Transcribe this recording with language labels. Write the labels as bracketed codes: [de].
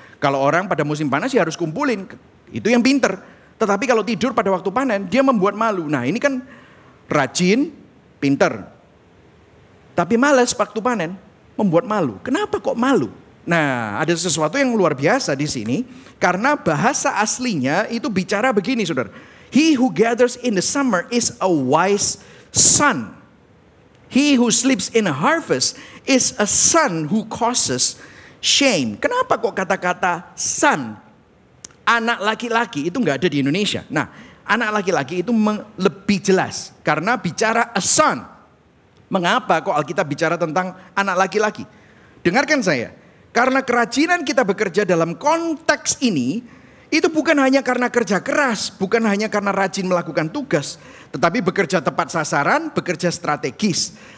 [id] Kalau orang pada musim panas ya harus kumpulin. Itu yang pinter. Tetapi kalau tidur pada waktu panen, dia membuat malu. Nah ini kan rajin, pinter. Tapi malas waktu panen. Membuat malu. Kenapa kok malu? Nah, ada sesuatu yang luar biasa di sini karena bahasa aslinya itu bicara begini, Saudara. [en] He who gathers in the summer is a wise son. He who sleeps in a harvest is a son who causes shame. [id] Kenapa kok kata-kata son? Anak laki-laki itu nggak ada di Indonesia. Nah, anak laki-laki itu lebih jelas karena bicara a son. Mengapa kok Alkitab bicara tentang anak laki-laki? Dengarkan saya. Karena kerajinan kita bekerja dalam konteks ini, itu bukan hanya karena kerja keras, bukan hanya karena rajin melakukan tugas, tetapi bekerja tepat sasaran, bekerja strategis.